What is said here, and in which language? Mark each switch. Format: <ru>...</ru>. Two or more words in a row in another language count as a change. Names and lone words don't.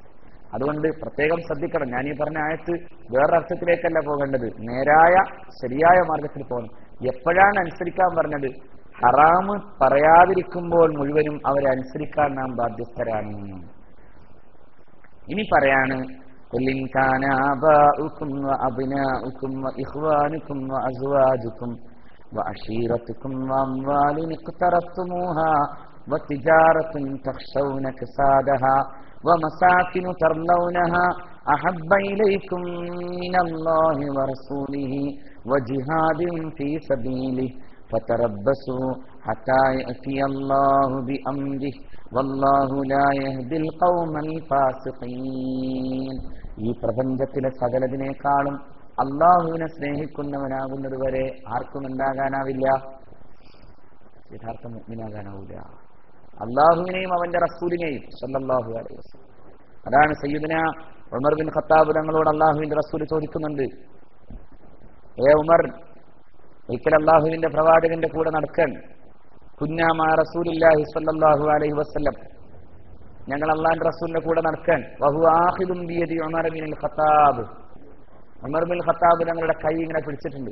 <ml>അതുകൊണ്ട് പ്രത്യേകം ശ്രദ്ധിക്കണം. ഞാൻ ഈ പറഞ്ഞ ആയത്ത് വേറൊരർത്ഥത്തിലേക്കല്ല പോകേണ്ടത്, നേരായ ശരിയായ മാർഗത്തിൽ പോകണം. എപ്പോഴാണ് അനുസരിക്കാൻ പറഞ്ഞത്? ഹറാമ് പറയാതിരിക്കുമ്പോൾ മുഴുവനും അവരെ അനുസരിക്കാൻ നാം ബാധ്യസ്ഥരാണ്. ഇനി പറയാണ്</ml> <ar>قل إن كان آباؤكم وأبناؤكم وإخوانكم وأزواجكم وعشيرتكم وأموال اقترفتموها وتجارة تخشون كسادها ومساكن ترضونها أحب إليكم من الله ورسوله وجهاد في سبيله فتربصوا حتى يأتي الله بأمره والله لا يهدي القوم الفاسقين.</ar> <ml>ഈ പ്രപഞ്ചത്തിലെ സകലതിനേക്കാളും അള്ളാഹുവിനെ സ്നേഹിക്കുന്നവനാകുന്നത് വരെ ആർക്കും എന്താകാനാവില്ല? യഥാർത്ഥ മുഅ്മിനാകാനാവില്ല. അള്ളാഹുവിനെയും അവന്റെ റസൂലിനെയും</ml> <ar>صلى الله عليه وسلم.</ar> <ml>അതാണ് സയ്യിദുന ഉമർ ബിൻ ഖത്താബ് തങ്ങളോട് അള്ളാഹുവിന്റെ റസൂൽ ചോദിക്കുന്നുണ്ട്, ഏ ഉമർ, ഒരിക്കൽ അള്ളാഹുവിന്റെ പ്രവാചകന്റെ കൂടെ നടക്കാൻ,</ml> <ar>كنا مع رسول الله صلى الله عليه وسلم,</ar> <ml>ഞങ്ങൾ അള്ളാഹുവിന്റെ റസൂലിന്റെ കൂടെ നടക്കാൻ,</ml> <ar>وهو آخذ بيد عمر بن الخطاب,</ar> <ml>ഉമർ ബിൻ ഖത്താബ് ഞങ്ങളുടെ കൈ ഇങ്ങനെ പിടിച്ചിട്ടുണ്ട്.</ml>